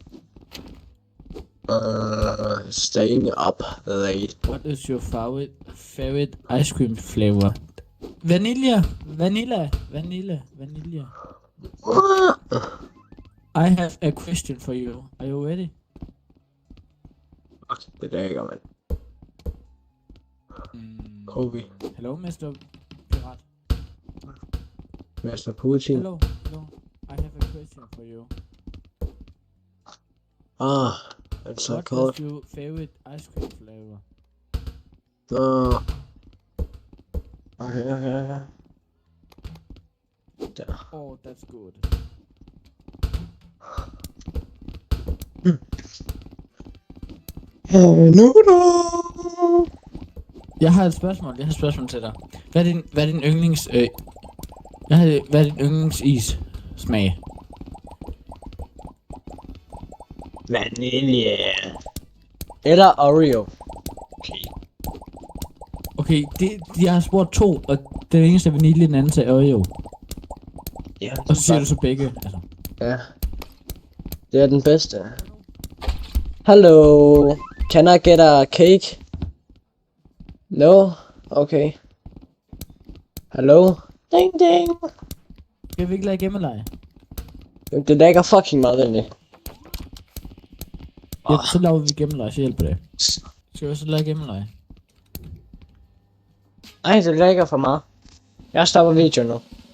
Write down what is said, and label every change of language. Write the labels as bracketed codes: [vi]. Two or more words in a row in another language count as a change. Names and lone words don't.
[en] Staying up late. What is your favorite ice cream flavor? Vanilla. I have a question for you. Are you ready? [da] Det er ikke, mand. Kobe. [en] Hello, Mr. Pirat. Mr. Putin. Hello. I have a question for you. It's so What cold. is your favorite ice cream flavor? Okay. [da] Der. [en] Oh, that's good. Noodle! [da] Jeg har et spørgsmål til dig. Hvad er din yndlings... hvad er din yndlingsis smag? Vanilje. Eller Oreo. Okay, jeg har spurgt to, og den eneste er vanilje, den anden er Oreo. Ja, Og så siger du så begge, altså. Ja. Det er den bedste. [en] Hello. Can I get a cake? No? Okay. Hello? Ding ding. [da] Skal vi ikke lade gemmeleje? Det lægger fucking meget ind i. Ja, så laver vi gemmeleje, så hjælper det. Skal vi så lade gemmeleje? Ej, det lægger for meget. Jeg stopper videoen nu.